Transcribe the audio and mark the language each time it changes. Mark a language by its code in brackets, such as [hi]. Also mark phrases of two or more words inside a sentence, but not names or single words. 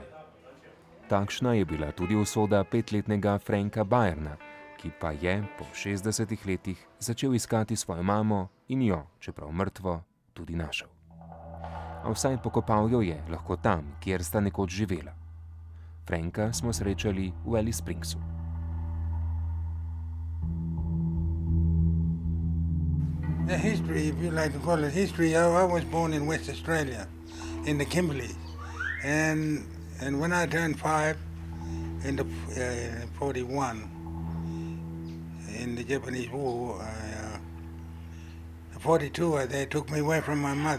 [sl] Takšna je bila tudi usoda 5-letnega Franka Byrna, ki pa je po 60 letih začel iskati svojo mamo in jo, čeprav mrtvo, tudi našel. A vsaj pokopal jo je lahko tam, kjer sta nekoč živela. Franka smo srečali v Alice Springsu. [en] The history, if you like to call it history, I was born in West Australia, in the Kimberleys. And when I turned 5 in the 41, in the Japanese War, 42, they took me away from my mother.